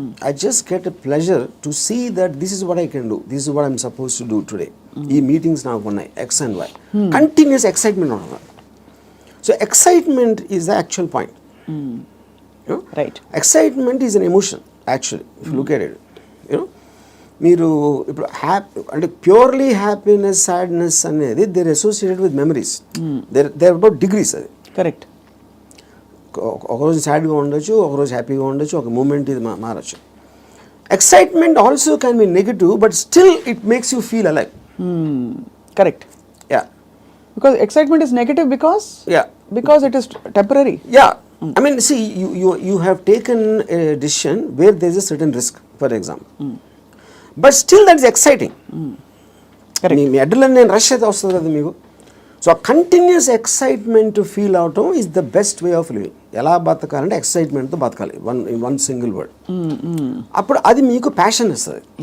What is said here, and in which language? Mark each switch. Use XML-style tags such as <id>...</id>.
<en>I just get a pleasure to see that this is what I can do. This is what I'm supposed to do today.</en> <te>Ee meetings now unnai X and Y.</te> <en>Continuous excitement on that. So excitement is the actual point. You know? Right. Excitement is an emotion actually, if you look at it. You know,</en> <te>మీరు ఇప్పుడు అంటే</te> <en>Purely happiness, sadness అనేది they're associated with memories. They're about degrees.</en> <te>అది</te> <en>Correct.</en> <te>ఒకరోజు సాడ్గా ఉండొచ్చు, ఒకరోజు హ్యాపీగా ఉండొచ్చు, ఒక మూమెంట్ ఇది మారచ్చు.</te> <en>Excitement also can be negative, but still it makes you feel alive. Correct. Yeah, because excitement is negative because it is temporary. Yeah, I mean, see, you have taken a decision where there is a certain risk. For example. But still that is exciting.</en> <te>మీ adrenaline rush అయితే వస్తుంది కదా మీకు.</te> <en>So continuous excitement feel అవటం is the best way of living.</en> <te>ఎలా బతకాలంటే ఎక్సైట్మెంట్తో బతకాలి,</te> <en>One single word.</en> <te>అప్పుడు అది మీకు ప్యాషన్ ఇస్తుంది.</te>